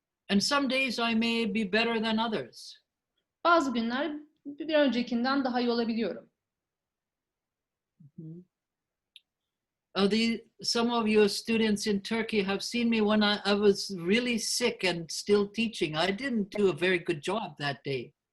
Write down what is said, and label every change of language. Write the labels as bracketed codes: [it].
[en] And some days I may be better than others. [tr] Bazı günler bir öncekinden daha iyi olabiliyorum. [en] Some of your students in Turkey have seen me when I was really sick and still teaching. I didn't do a very good job that day.